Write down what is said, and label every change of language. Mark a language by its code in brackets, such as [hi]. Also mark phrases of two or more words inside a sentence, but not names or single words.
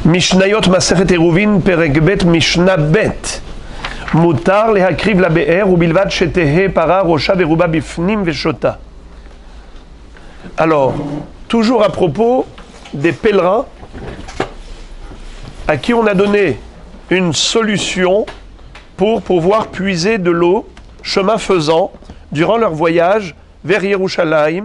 [he] משניות מסכת עירובין פרק ב משנה ב. מותר להקריב לבאר ובלבד שתהא פרה ראשה ורובה בפנים ושותה. [fr] Alors, toujours à propos des pèlerins à qui on a donné une solution pour pouvoir puiser de l'eau, chemin faisant, durant leur voyage vers Yerushalayim.